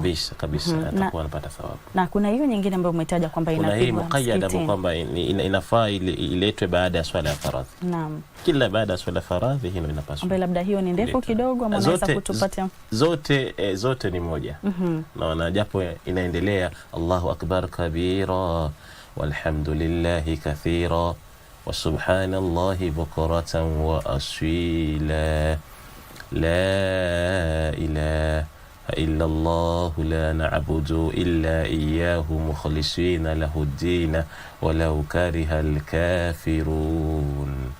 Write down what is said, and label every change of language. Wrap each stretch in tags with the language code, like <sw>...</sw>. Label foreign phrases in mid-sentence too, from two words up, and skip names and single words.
<sw>kabisa atakuwa anapata thawabu. Na kuna hiyo nyingine ambayo umetaja kwamba inapigwa msikitini. Kuna hii muqayyada kwamba inafaa iletwe baada ya swala ya faradhi. Naam. Kila baada ya swala ya faradhi hino inapaswa. Ambaye labda hiyo ni ndefu kidogo ama unaweza kutupatia? Zote ni moja. Na japo inaendelea</sw> <ar>الله أكبر كبيرا والحمد لله كثيرا وسبحان الله بكرة وأصيلا لا إله إلا الله لا نعبد إلا إياه مخلصين له الدين ولو كره الكافرون</ar>